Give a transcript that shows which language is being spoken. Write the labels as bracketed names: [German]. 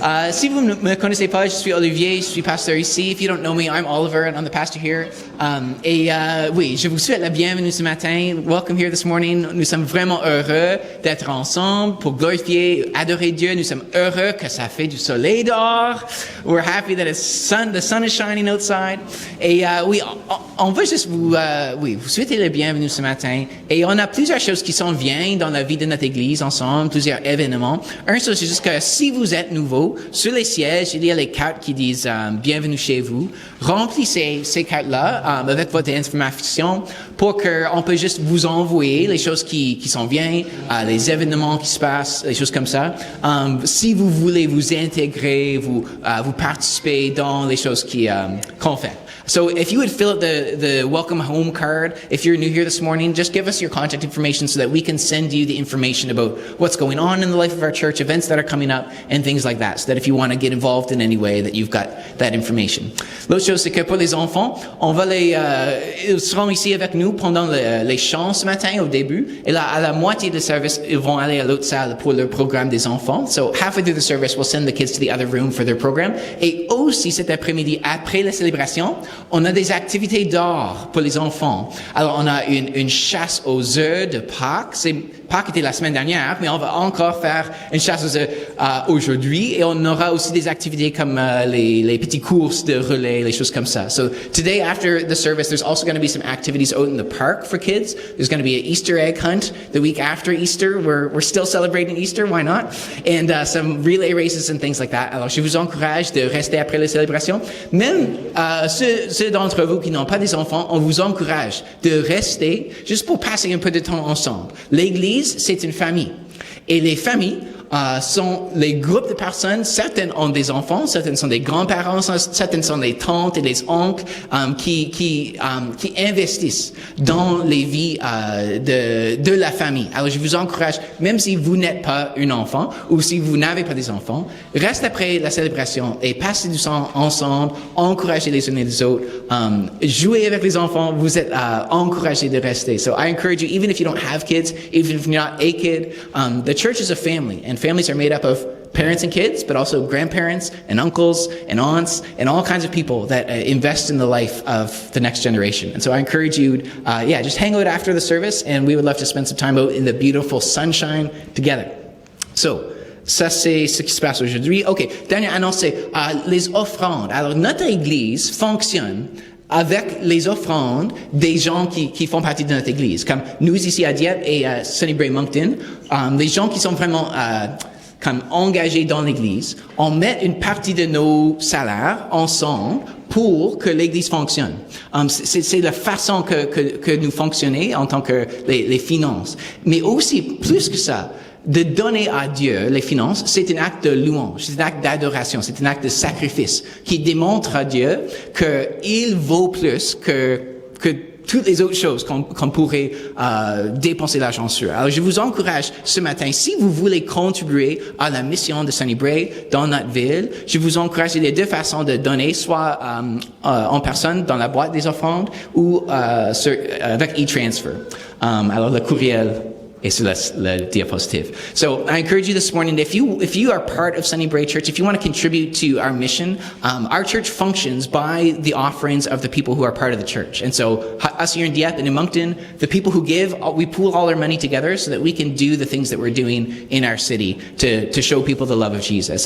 [French] Si vous ne me connaissez pas, je suis Olivier, je suis pasteur ici. [English] If you don't know me, I'm Oliver and I'm the pastor here. [French] Oui, je vous souhaite la bienvenue ce matin. [English] Welcome here this morning. [French] Nous sommes vraiment heureux d'être ensemble pour glorifier, adorer Dieu. Nous sommes heureux que ça fait du soleil dehors. [English] We're happy that the sun is shining outside. [French] Et oui, on veut juste vous souhaiter la bienvenue ce matin. Et on a plusieurs choses qui s'en viennent dans la vie de notre Église ensemble, plusieurs événements. Un chose, c'est juste que si vous êtes nouveau, sur les sièges, il y a les cartes qui disent bienvenue chez vous. Remplissez ces cartes-là avec votre information pour qu'on peut juste vous envoyer les choses qui s'en viennent, les événements qui se passent, les choses comme ça. Si vous voulez vous intégrer, vous participer dans les choses qu'on fait. [English] So if you would fill out the welcome home card, if you're new here this morning, just give us your contact information so that we can send you the information about what's going on in the life of our church, events that are coming up, and things like that, so that if you want to get involved in any way, that you've got that information. [French] L'autre chose, c'est que pour les enfants, ils seront ici avec nous pendant les chants ce matin au début, et là, à la moitié du service, ils vont aller à l'autre salle pour le programme des enfants. [English] So halfway through the service, we'll send the kids to the other room for their program. [French] Et aussi cet après-midi, après la célébration, on a des activités dehors pour les enfants. Alors, on a une chasse aux œufs de Pâques. Pâques était la semaine dernière, mais on va encore faire une chasse aux œufs aujourd'hui. Et on aura aussi des activités comme les petites courses de relais, les choses comme ça. [English] So today, after the service, there's also going to be some activities out in the park for kids. There's going to be an Easter egg hunt the week after Easter. We're still celebrating Easter, why not? And some relay races and things like that. [French] Alors, je vous encourage de rester après la célébration. Même ceux d'entre vous qui n'ont pas des enfants, on vous encourage de rester juste pour passer un peu de temps ensemble. L'Église, c'est une famille. Et les familles sont les groupes de personnes. Certaines ont des enfants, certaines sont des grands-parents, certaines sont des tantes et des oncles qui investissent dans les vies de la famille. Alors je vous encourage, même si vous n'êtes pas un enfant ou si vous n'avez pas des enfants, reste après la célébration et passez du temps ensemble, encouragez les uns et les autres, jouez avec les enfants, vous êtes encouragés de rester. [English] So I encourage you, even if you don't have kids, even if you're not a kid, the church is a family, and families are made up of parents and kids, but also grandparents and uncles and aunts and all kinds of people that invest in the life of the next generation. And so I encourage you, just hang out after the service, and we would love to spend some time out in the beautiful sunshine together. [French] So, ça, c'est ce qui se passe aujourd'hui. OK, dernière annonce, c'est les offrandes. Alors, notre Église fonctionne avec les offrandes des gens qui font partie de notre Église. Comme nous ici à Dieppe et à Sunnybrae Moncton, les gens qui sont vraiment comme engagés dans l'Église, on met une partie de nos salaires ensemble pour que l'Église fonctionne. C'est la façon que nous fonctionnons en tant que les finances. Mais aussi, plus que ça, de donner à Dieu les finances, c'est un acte de louange, c'est un acte d'adoration, c'est un acte de sacrifice qui démontre à Dieu qu'il vaut plus que toutes les autres choses qu'on pourrait dépenser l'argent sur. Alors, je vous encourage ce matin, si vous voulez contribuer à la mission de Sunnybrae dans notre ville, je vous encourage, il y a deux façons de donner, soit en personne dans la boîte des offrandes ou avec e-transfer. Alors, le courriel et sur le diapositive. [English] So I encourage you this morning, if you are part of Sunnybrae Church, if you want to contribute to our mission, our church functions by the offerings of the people who are part of the church. And so us here in Dieppe and in Moncton, the people who give, we pool all our money together so that we can do the things that we're doing in our city to show people the love of Jesus.